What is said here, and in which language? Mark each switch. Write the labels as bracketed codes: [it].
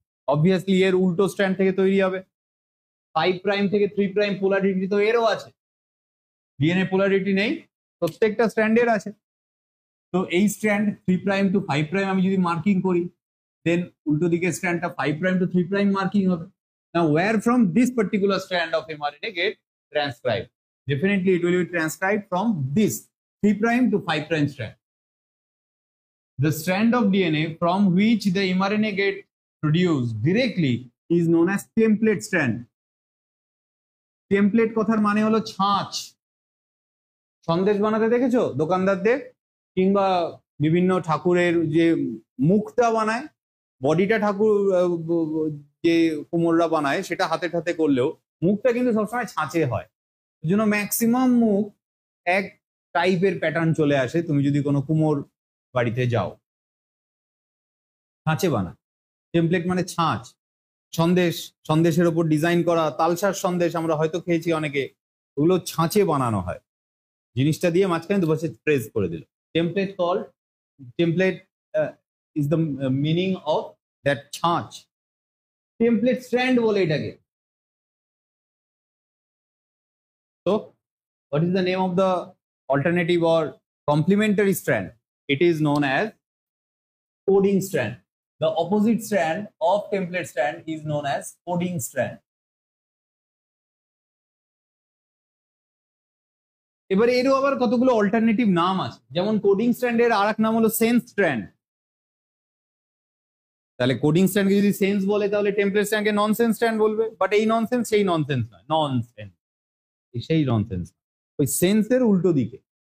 [bn] Obviously এর উল্টো strand থেকে তৈরি হবে। 5' থেকে 3' পোলারিটি তো এরও আছে, ডিএনএ পোলারিটি নেই, প্রত্যেকটা স্ট্র্যান্ডের আছে। তো এই স্ট্র্যান্ড 3' টু 5' আমি যদি মার্কিং করি, দেন উল্টো দিকে স্ট্র্যান্ডটা 5' টু 3' মার্কিং হবে। [en] Now where from this particular strand of mRNA get transcribed? definitely it will be transcribed from this 3 prime to 5 prime strand. The strand of DNA from which the mRNA get produced directly is known as template strand. [bn] Template কথার মানে হলো ছাঁচ। সন্দেশ বানাতে দেখেছো দোকানদারদের, কিংবা বিভিন্ন ঠাকুরের যে মুখটা বানায়, বডিটা ঠাকুর যে কুমোররা বানায় সেটা হাতে হাতে করলেও মুখটা কিন্তু সবসময় ছাঁচে হয়। এই জন্য ম্যাক্সিমাম মুখ এক টাইপের প্যাটার্ন চলে আসে তুমি যদি কোনো কুমোর বাড়িতে যাও। ছাঁচে বানায়, টেমপ্লেট মানে ছাঁচ। সন্দেশ, সন্দেশের ওপর ডিজাইন করা তালসার সন্দেশ আমরা হয়তো খেয়েছি অনেকে, ওগুলো ছাঁচে বানানো হয়। জিনিসটা দিয়ে মাঝখানে দুপাশে প্রেস করে দিল। Template call, [en] template is the meaning of that [bn] ছাঁচ। টেমপ্লেট স্ট্র্যান্ড বলে এটাকে। [en] তো what is the name of the alternative or complementary strand? It is known as coding strand. The opposite strand of template strand is known as coding strand. [bn] এবারে এরও আবার কতগুলো alternative নাম আছে, যেমন কোডিং স্ট্র্যান্ডের আর এক নাম হলো সেন্স স্ট্র্যান্ড। তাহলে কোডিং স্ট্র্যান্ডকে যদি সেন্স বলে তাহলে টেমপ্লেট স্ট্র্যান্ডকে ননসেন্স স্ট্র্যান্ড বলবে। বাট এই ননসেন্স সেই ননসেন্স নয়, ননসেন্স সেই ননসেন্স, ওই সেন্সের উল্টো দিকে।